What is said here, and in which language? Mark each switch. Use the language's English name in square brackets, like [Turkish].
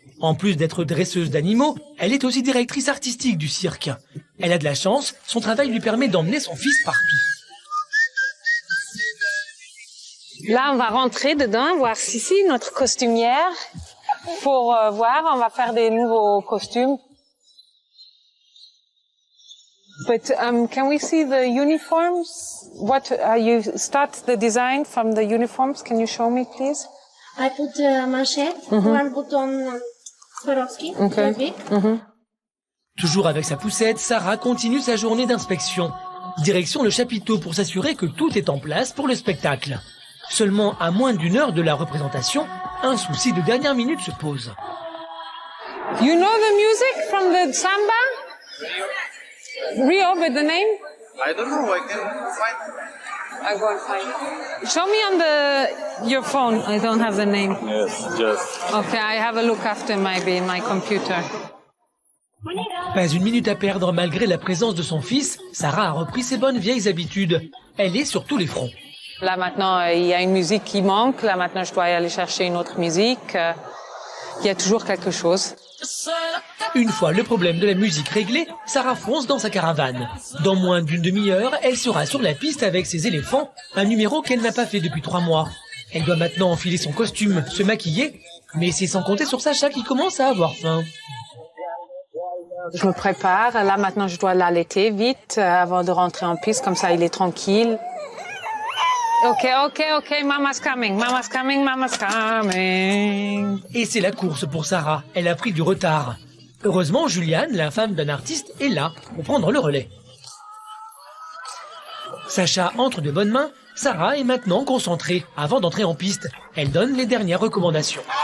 [French] En plus d'être dresseuse d'animaux, elle est aussi directrice artistique du cirque. Elle a de la chance, son travail lui permet d'emmener son fils partout. Là, on va rentrer dedans, voir Sissi, notre costumière, pour voir, on va faire des nouveaux costumes. [English] But can we see the uniforms? What you start the design from the uniforms? Can you show me, please? I put manchette, one button Swarovski, very big. [French] Toujours avec sa poussette, Sarah continue sa journée d'inspection. Direction le chapiteau pour s'assurer que tout est en place pour le spectacle. Seulement à moins d'1 heure de la représentation, un souci de dernière minute se pose. [English] You know the music from the samba? Rio with the name? I don't know. I can find. I go and find it. Show me on your phone. I don't have the name. Yes, just. Okay, I have a look after maybe in my computer. [French] Pas une minute à perdre malgré la présence de son fils, Sarah a repris ses bonnes vieilles habitudes. Elle est sur tous les fronts. Là maintenant, il y a une musique qui manque. Là maintenant, je dois aller chercher une autre musique. Il y a toujours quelque chose. Une fois le problème de la musique réglé, Sarah fonce dans sa caravane. Dans moins d'une demi-heure, elle sera sur la piste avec ses éléphants, un numéro qu'elle n'a pas fait depuis 3 mois. Elle doit maintenant enfiler son costume, se maquiller, mais c'est sans compter sur Sacha qui commence à avoir faim. Je me prépare. Là, maintenant, je dois l'allaiter vite avant de rentrer en piste. Comme ça, il est tranquille. [English] OK, mama's coming, mama's coming, mama's coming. [French] Et c'est la course pour Sarah. Elle a pris du retard. Heureusement, Juliane, la femme d'un artiste, est là pour prendre le relais. Sacha entre de bonnes mains. Sarah est maintenant concentrée avant d'entrer en piste. Elle donne les dernières recommandations.